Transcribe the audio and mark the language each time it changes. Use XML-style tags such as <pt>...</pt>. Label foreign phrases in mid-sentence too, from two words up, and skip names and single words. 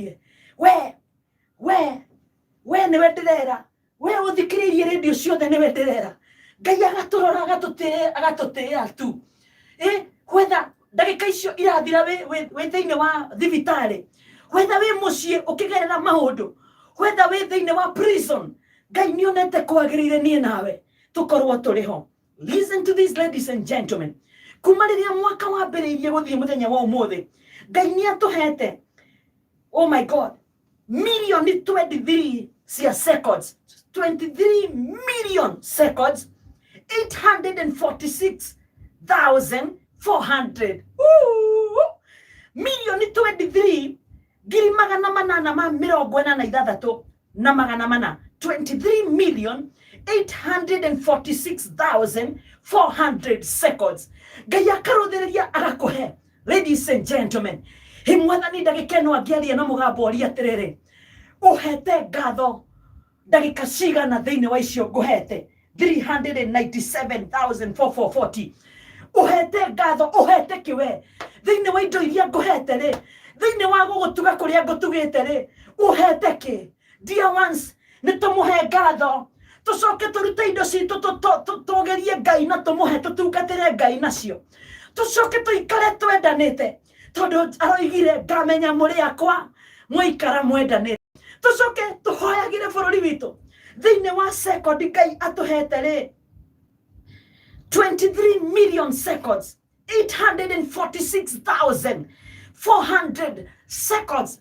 <ki>uyu wambiriirie we we ni wendirera we uthikiririe radio ciothe ni wendirera Ngai agaturora agatutia tu whether ndagika icio irathira we thiine wa thibitari whether we mucie ukigerera maundu whether we thiine wa prison Ngai ni onete kwagirire nie nawe tukorwo turiho.</ki> <en>Listen to this, ladies and gentlemen.</en> <ki>Kuma riria mwaka wambiriirie guthie muthenya wa umuthi Ngai ni atuhete,</ki> <en>oh my God, million 23 cia seconds, 23 million seconds,</en> <ki>846,400 million 23 ngiri magana manana ma mirongo ĩna na ithathatũ na magana mana 23 million 846,400 seconds. Ngai akaruthiriria agakuhe.</ki> <en>Ladies and gentlemen,</en> <ki>himwathani ndagika ĩno angĩaria na mũgambo ũria atĩrĩrĩ, uhete ngatho ndagika cigana thĩinĩ wa icio ngũhete 397,440. Uhete ngatho, uhete kiwe thĩinĩ wa indo iria ngũhete rĩ, thĩinĩ wa gũgũtuga kũrĩa ngũtugĩte rĩ, uhete ki.</ki> <en>Dear ones,</en> <ki>nĩtũmũhe ngatho, tucoke turute indo citũ tugerie Ngai na tumuhe tutungatĩre Ngai nacio, tucoke tuikare twendanĩte tondu aroigire ngamenya mũrĩ akwa muikara mwendanĩte, tucoke tuhoyagire bũrũri witũ thĩinĩ wa sekondi Ngai atuhete rĩ 23</ki> <en>million seconds</en> <ki>846,400 seconds.</ki>